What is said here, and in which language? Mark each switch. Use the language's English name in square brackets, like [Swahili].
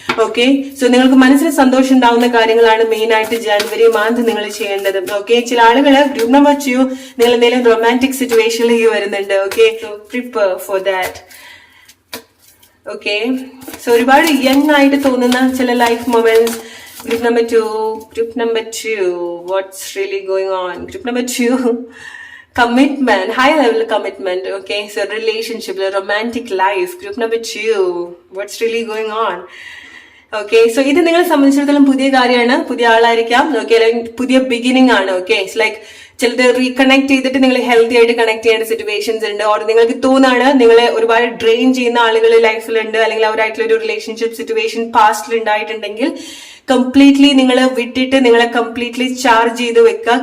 [Malayalam] Okay, so നിങ്ങൾക്ക് മനസ്സിന് സന്തോഷം ഉണ്ടാവുന്ന കാര്യങ്ങളാണ് മെയിൻ ആയിട്ട് ജാൻവരി മന്ത് നിങ്ങൾ ചെയ്യേണ്ടത്. ഓക്കെ, ചില ആളുകൾ ഗ്രൂപ്പ് നമ്പർ 2 നിങ്ങൾ എന്തെങ്കിലും റൊമാൻറ്റിക് സിറ്റുവേഷനിലേക്ക് വരുന്നുണ്ട്. [English] Okay, so prepare for that. [Malayalam] Okay, so ഒരുപാട് യങ് ആയിട്ട് തോന്നുന്ന ചില life moments. [English] Group number 2, what's really going on? Group number 2, commitment, high level commitment. Okay, so relationship, romantic life. Group number 2, what's really going on? [Malayalam] Okay, so ഇത് നിങ്ങളെ സംബന്ധിച്ചിടത്തോളം പുതിയ കാര്യമാണ്, പുതിയ ആളായിരിക്കാം. ഓക്കെ, അല്ലെങ്കിൽ പുതിയ ബിഗിനിങ് ആണ്. ഓക്കെ, ഇറ്റ്സ് ലൈക്ക് ചിലത് റീകണക്ട് ചെയ്തിട്ട് നിങ്ങൾ ഹെൽത്തി ആയിട്ട് കണക്ട് ചെയ്യേണ്ട സിറ്റുവേഷൻസ് ഉണ്ട്. ഓർ നിങ്ങൾക്ക് തോന്നാണ് നിങ്ങളെ ഒരുപാട് ഡ്രെയിൻ ചെയ്യുന്ന ആളുകൾ ലൈഫിലുണ്ട്, അല്ലെങ്കിൽ അവരായിട്ടുള്ള ഒരു റിലേഷൻഷിപ്പ് സിറ്റുവേഷൻ പാസ്റ്റിൽ ഉണ്ടായിട്ടുണ്ടെങ്കിൽ കംപ്ലീറ്റ്ലി നിങ്ങൾ വിട്ടിട്ട് നിങ്ങളെ കംപ്ലീറ്റ്ലി ചാർജ് ചെയ്ത് വെക്കുക.